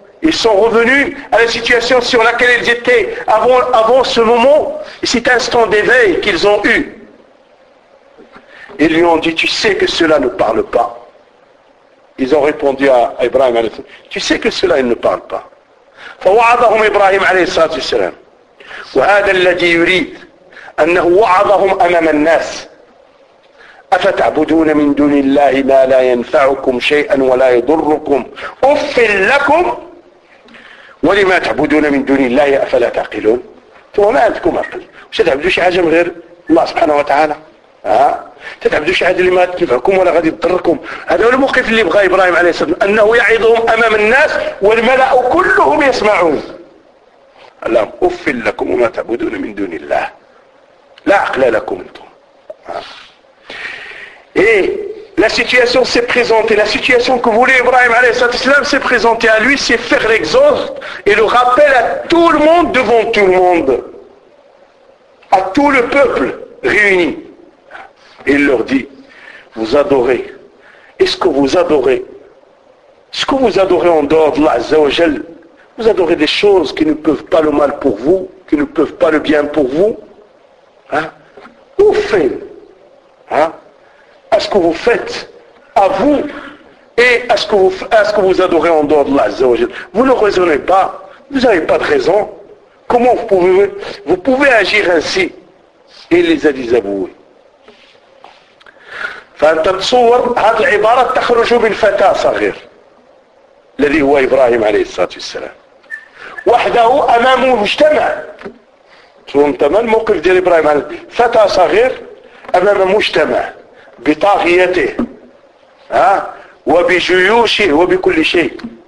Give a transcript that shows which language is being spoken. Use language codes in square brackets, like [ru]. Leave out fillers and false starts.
[fr] Ils sont revenus à la situation sur laquelle ils étaient avant ce moment, cet instant d'éveil qu'ils ont eu. Ils lui ont dit, tu sais que cela ne parle pas. Ils ont répondu à Ibrahim, tu sais que cela ne parle pas. [ar] فوعظهم إبراهيم عليه الصلاة والسلام وهذا الذي يريد أنه وعظهم أمام الناس أفتعبدون من دون الله ما لا ينفعكم شيئا ولا يضركم أفل لكم ولما تعبدون من دون الله أفلا تعقلون وما عندكم عقل وش تعبدوا شي حاجة غير الله سبحانه وتعالى تتعبدوا شي حاجة اللي ما تنفعكم ولا غادي تضركم. هذا هو الموقف اللي بغى إبراهيم عليه الصلاة والسلام أنه يعظهم أمام الناس والملأ كلهم يسمعون. اللهم أفل لكم وما تعبدون من دون الله لا عقل لكم أنتم. [fr] Et la situation s'est présentée, la situation que voulait Ibrahim alayhi salam s'est présentée à lui, c'est faire l'exorde et le rappel à tout le monde devant tout le monde, à tout le peuple réuni. Et il leur dit, vous adorez, est-ce que vous adorez, ce que vous adorez en dehors de Allah Azza wa Jal, vous adorez des choses qui ne peuvent pas le mal pour vous, qui ne peuvent pas le bien pour vous, à ce que vous faites, à vous, et à ce que vous adorez en dehors de Allah Azza wa Jal. Vous ne raisonnez pas, vous n'avez pas de raison, comment vous pouvez agir ainsi. Et il les a désavoués. [ar] فأنت تصور هذه العبارة تخرج من فتاة صغير الذي هو إبراهيم عليه الصلاة والسلام وحده أمام مجتمع فأنت ما الموقف ديال إبراهيم عليه فتاة صغير أمام مجتمع بطاغيته وبجيوشه وبكل شيء